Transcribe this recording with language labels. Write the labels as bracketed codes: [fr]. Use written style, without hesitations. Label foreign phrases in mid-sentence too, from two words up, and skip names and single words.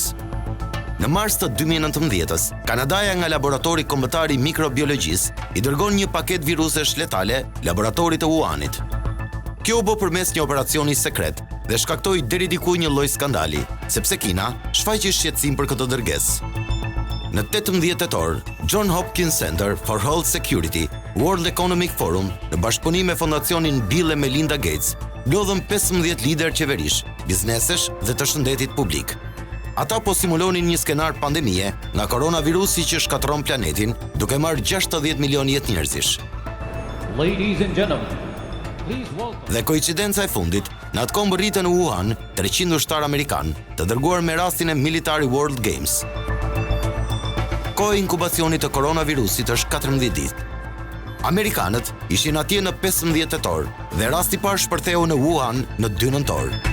[sq] Në mars të 2019-s, Kanadaja nga laboratori kombëtar i mikrobiologjisë i dërgon një paket virusesh letale laboratorit të Wuhanit. Kjo u bë përmes një operacioni sekret dhe shkaktoi deri diku një lloj skandali, sepse Kina shfaqi shqetësim për këtë dërgesë. Në 18 tetor, John Hopkins Center for Health Security, World Economic Forum, në bashkëpunim me fondacionin Bill e Melinda Gates, lodhën 15 lider qeverish, biznesesh dhe të shëndetit publik. Ata po simulonin një skenar pandemie nga koronavirusi që shkatërron planetin, duke marrë 60 milion jetë njerëzish. [en] Ladies and gentlemen, please welcome. [sq] Dhe koincidenca e fundit, në atë kohë rritën në Wuhan 300 ushtar amerikan, të dërguar me rastin e Military World Games. Kohë e inkubacionit të koronavirusit është 14 ditë. Amerikanët ishin atje në 15 tetor dhe rasti i parë shpërtheu në Wuhan në 2 nëntor.